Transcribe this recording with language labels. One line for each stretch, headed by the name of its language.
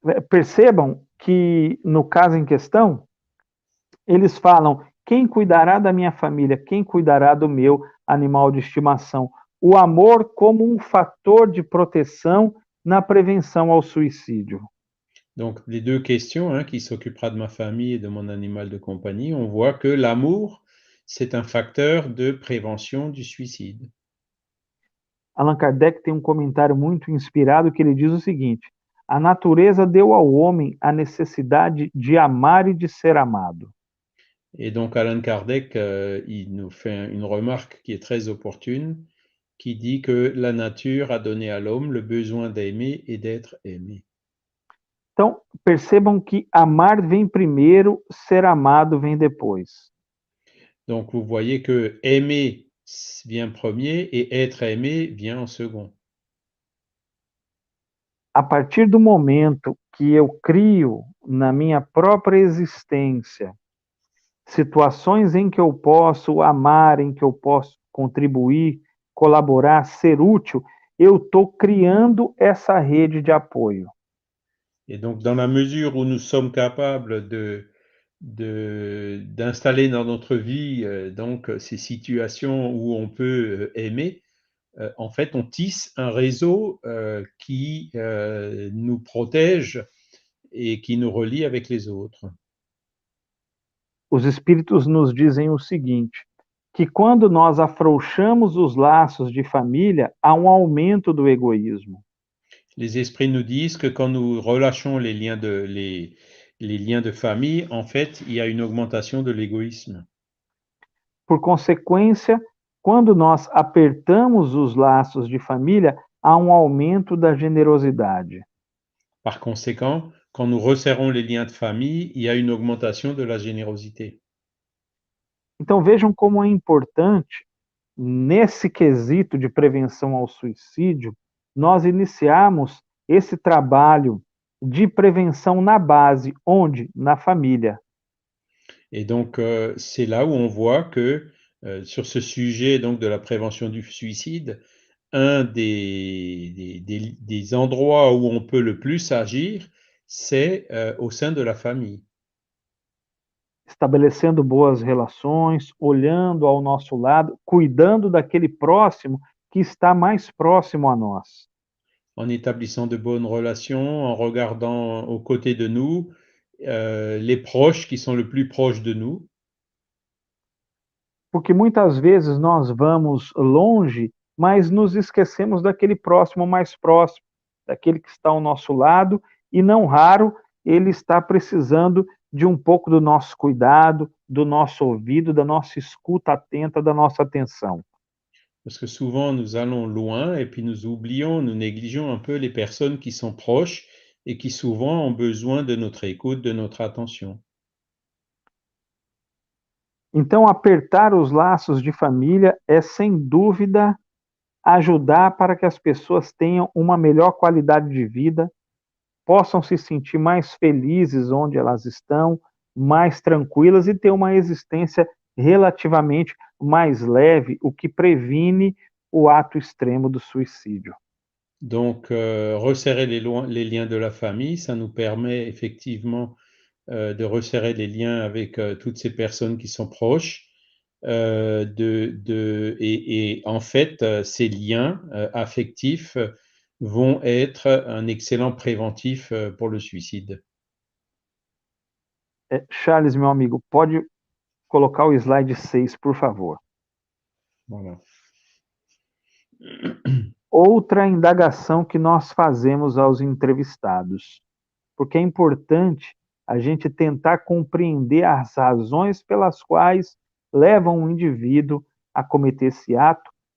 Portuguese: Percebam que, no caso em questão, eles falam: quem cuidará da minha família? Quem cuidará do meu animal de estimação? O amor como um fator de proteção na prevenção ao suicídio.
French: Donc, les deux questions, hein, qui s'occupera de ma famille et de mon animal de compagnie, on voit que l'amour, c'est un facteur de prévention du suicide.
Portuguese: Allan Kardec tem um comentário muito inspirado que ele diz o seguinte: a natureza deu ao homem a necessidade de amar e de ser amado.
French: Et donc, Allan Kardec, il nous fait une remarque qui est très opportune, qui dit que la nature a donné à l'homme le besoin d'aimer et d'être aimé.
Portuguese: Então, percebam que amar vem primeiro, ser amado vem depois.
French: Donc, vous voyez que aimer vient premier et être aimé vient en second.
Portuguese: A partir do momento que eu crio na minha própria existência situações em que eu posso amar, em que eu posso contribuir, colaborar, ser útil, eu estou criando essa rede de apoio.
French: Et donc, dans la mesure où nous sommes capables de d'installer dans notre vie donc ces situations où on peut aimer, en fait, on tisse un réseau qui nous protège et qui nous relie avec les autres.
Portuguese: Os espíritos nos dizem o seguinte, que quando nós afrouxamos os laços de família, há um aumento do egoísmo.
French: Les esprits nous disent que quand nous relâchons les liens de famille, en fait, il y a une augmentation de l'égoïsme.
Portuguese: Por consequência, quando nós apertamos os laços de família, há um aumento da generosidade.
French: Par conséquent, quand nous resserrons les liens de famille, il y a une augmentation de la générosité.
Portuguese: Então vejam como é importante, nesse quesito de prevenção ao suicídio, nós iniciarmos esse trabalho de prevenção na base, onde? Na família.
French: Et donc, c'est là où on voit que sur ce sujet donc, de la prévention du suicide, un des endroits où on peut le plus agir, c'est au sein de la famille.
Portuguese: Estabelecendo boas relações, olhando ao nosso lado, cuidando daquele próximo que está mais próximo a nós.
French: En établissant de bonnes relations, en regardant aux côtés de nous les proches qui sont le plus proches de nous.
Portuguese: Porque muitas vezes nós vamos longe, mas nos esquecemos daquele próximo mais próximo, daquele que está ao nosso lado, e não raro ele está precisando de um pouco do nosso cuidado, do nosso ouvido, da nossa escuta atenta, da nossa atenção.
French: Parce que souvent, nous allons loin et puis nous oublions, nous négligeons un peu les personnes qui sont proches et qui souvent ont besoin de notre écoute, de notre attention.
Portuguese: Então, apertar os laços de família é, sem dúvida, ajudar para que as pessoas tenham uma melhor qualidade de vida, possam se sentir mais felizes onde elas estão, mais tranquilas e ter uma existência relativamente mais leve, o que previne o ato extremo do suicídio.
French: Donc, resserrer les liens de la famille, ça nous permet effectivement de resserrer les liens avec toutes ces personnes qui sont proches. Et en fait, ces liens affectifs vont être un excellent préventif pour le suicide.
Portuguese: Charles, meu amigo, pode colocar o slide 6, por favor.
French: Voilà.
Portuguese: Outra indagação que nós fazemos aos entrevistados, porque é importante a gente tentar compreender as razões pelas quais levam um indivíduo a cometer esse ato.